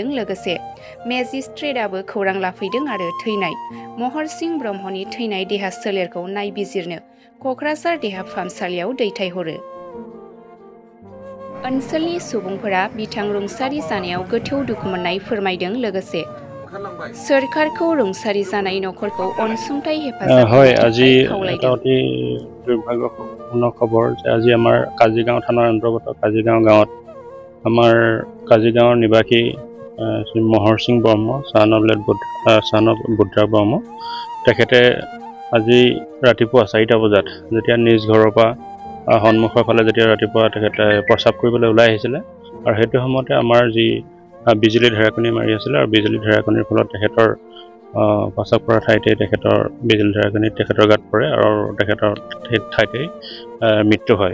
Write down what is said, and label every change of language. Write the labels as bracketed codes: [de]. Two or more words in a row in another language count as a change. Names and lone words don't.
[brx] लोगोसे मेजिस्ट्रेटआबो खौरां लाफैदों आरो थैनाय महरसिं ब्रह्मनि थैनाय देहा सोलेरखौ नायबिजिरनो क'क्राझार देहा फाहामसालियाव दैथायहरो। ओनसोलनि सुबुंफोरा बिथां रुंसारि जानायाव गोथौ दुखु मोननाय फोरमायदों। लोगोसे सोरखारखौ रुंसारि जानाय नखरखौ अनसुंथाइ हेफाजाब होनो थाखाय खावलायदों। [as] অতি দুৰ্ভাগ্যপূৰ্ণ খবৰ যে আজি আমাৰ কাজিগাঁও থানাৰ অন্তৰ্গত কাজিগাঁও গাঁৱত আমাৰ কাজিগাঁৱৰ নিবাসী শ্ৰী মহৰসিং ব্ৰহ্ম [en] son of [as] বুদ্ধা ব্ৰহ্ম তেখেতে আজি ৰাতিপুৱা 4টা বজাত যেতিয়া নিজ ঘৰৰ পৰা সন্মুখৰ ফালে যেতিয়া ৰাতিপুৱা তেখেতে প্ৰস্ৰাৱ কৰিবলৈ ওলাই আহিছিলে আৰু সেইটো সময়তে আমাৰ যি বিজুলী ঢেৰেকনি মাৰি আছিলে আৰু বিজুলী ঢেৰেকনিৰ ফলত তেখেতৰ প্ৰস্ৰাৱ কৰা ঠাইতে তেখেতৰ বিজুলী ঢেৰেকনি তেখেতৰ গাত পৰে আৰু তেখেতৰ ঠাইতে মৃত্যু হয়।